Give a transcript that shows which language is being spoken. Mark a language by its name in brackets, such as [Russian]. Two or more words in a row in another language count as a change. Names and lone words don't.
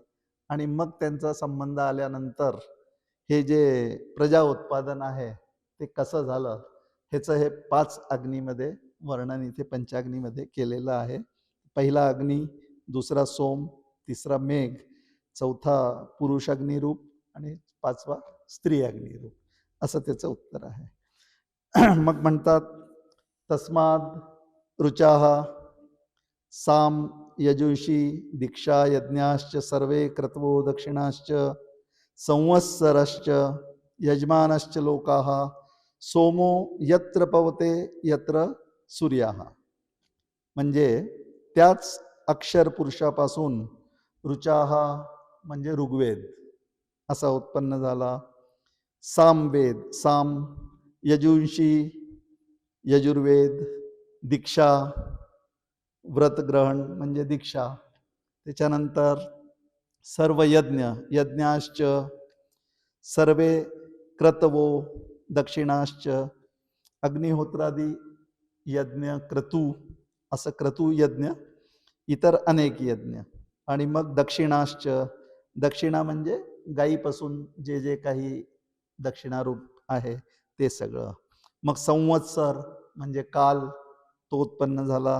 [Marathi] आणि मग त्यांचा संबंध आल्यानंतर हे जे प्रजा उत्पादन आहे ते कसं झालं ह्याचं हे 5 अग्नीमध्ये वर्णन इथे पंचाग्नीमध्ये केलेलं आहे. पहिला अग्नी, दुसरा सोम, तिसरा मेघ, चौथा पुरुष अग्निरूप आणि 5वा स्त्री अग्निरूप, असं त्याचं उत्तर आहे. मग म्हणतात [Sanskrit] तस्माद ऋचाः साम यजुषी दीक्षा यज्ञाश्च सर्वे क्रतवो दक्षिणाश्च संवत्सरश्च यजमानश्च लोकाः सोमो यत्र पवते यत्र सूर्याः. [Marathi] म्हणजे त्याच अक्षर पुरुषापासून ऋचाः म्हणजे ऋग्वेद असा उत्पन्न झाला. सामवेद, साम यजुंशी यजुर्वेद, दीक्षा व्रतग्रहण म्हणजे दीक्षा. त्याच्यानंतर सर्व यज्ञ [Sanskrit] यज्ञाश्च सर्वे क्रतवो दक्षिणाश्च [Marathi] अग्निहोत्रादी यज्ञ क्रतू, असं क्रतू यज्ञ, इतर अनेक यज्ञ. आणि मग दक्षिणाश्च, दक्षिणा म्हणजे गायीपासून जे जे काही दक्षिणारूप आहे ते सगळं. मग संवत्सर म्हणजे काल, तो उत्पन्न झाला.